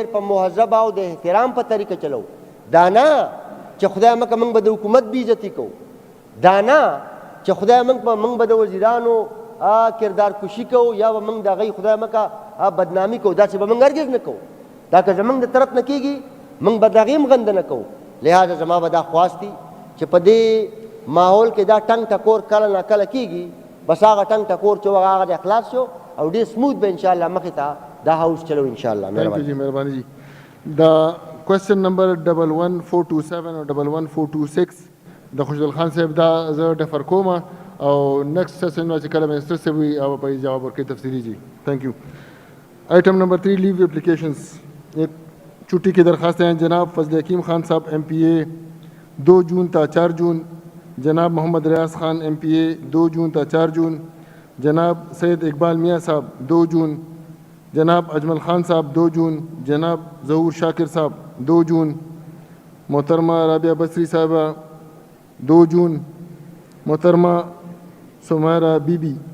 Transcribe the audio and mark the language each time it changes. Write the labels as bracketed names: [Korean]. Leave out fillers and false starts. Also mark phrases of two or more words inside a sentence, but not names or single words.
[Pashto] په مهذبه او د احترام په طریقه چلو دا نه چې خدای مکه موږ به د حکومت بېعزتي کوو دا نه چې خدای موږ به د وزیرانو کردار کشي کوو یا به موږ د هغوی خدای مکه بدنامي کوو داسې به موږ هرګز نه کوو دا که زموږ د طرف نه کېږي موږ به د هغې هم غنده نه کوو لہذا زما به دا خواست دي چې په دې ماحول کې دا ټنګ ټکور کله نه کله کېږي بس هغه ټنګ ټکور چې هغه د اخلاص شو او ډېر سموث به انشاءالله مخې ته دا هاوس چلو انشاءالله مهرباني جی دا [English] question number [Pashto] 11427 او 11426 د خوشحال خان صاحب دا زه ډفر کوم او [English] next session [Pashto] چې کله منسٹر صاحب وي هغه به جواب ورکوي تفصیلي جی [English] thank you item number 3 leave applications [Urdu] ایک چھٹی کی درخواستیں ہیں جناب فضل حکیم خان صاحب ایم پی اے 2 جون تا 4 جون جناب محمد ریاض خان ایم پی اے 2 جون تا 4 جون جناب سید اقبال میاں صاحب 2 جون جناب اجمل خان صاحب 2 جون جناب ظہور شاکر صاحب 2 جون محترمہ رابعہ بصری صاحبہ 2 جون محترمہ سمیرہ بی بی